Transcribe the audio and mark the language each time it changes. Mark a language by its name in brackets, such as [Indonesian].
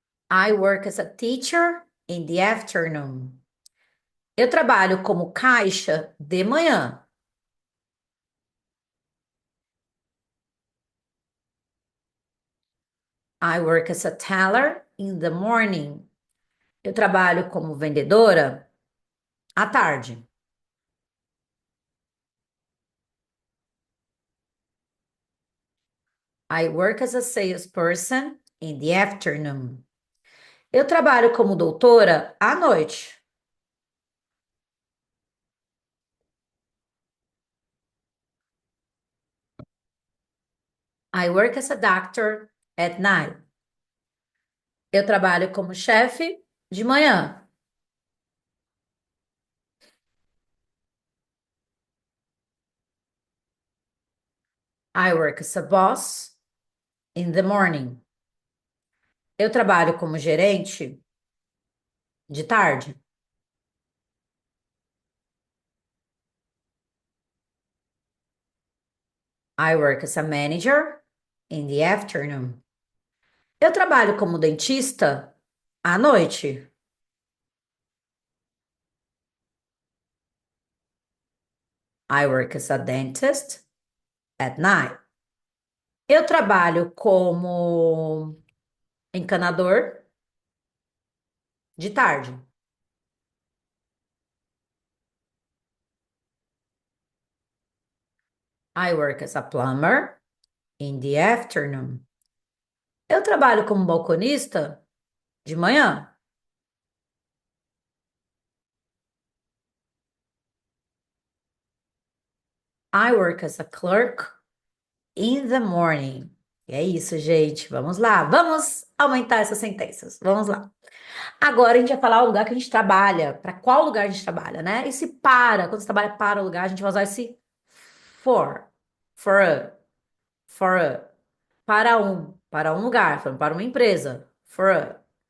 [English] I work as a teacher in the afternoon. [Portuguese] Eu trabalho como caixa de manhã. [English] I work as a teller in the morning. [Portuguese] Eu trabalho como vendedora à tarde. [English] I work as a salesperson in the afternoon. [Portuguese] Eu trabalho como doutora à noite. [English] I work as a doctor at night. [Portuguese] Eu trabalho como chefe de manhã. [English] I work as a boss in the morning. [Portuguese] Eu trabalho como gerente de tarde. [English] I work as a manager in the afternoon. [Portuguese] Eu trabalho como dentista à noite. [English] I work as a dentist at night. [Portuguese] Eu trabalho como encanador de tarde. [English] I work as a plumber in the afternoon. [Portuguese] Eu trabalho como balconista de manhã. [English] I work as a clerk in the morning. [Portuguese] E é isso, gente. Vamos lá. Vamos aumentar essas sentenças. Vamos lá. Agora a gente vai falar o lugar que a gente trabalha. Para qual lugar a gente trabalha, né? E se para, quando você trabalha para o lugar, a gente vai usar esse for. For a. For a. Para um lugar, falando para uma empresa. For a.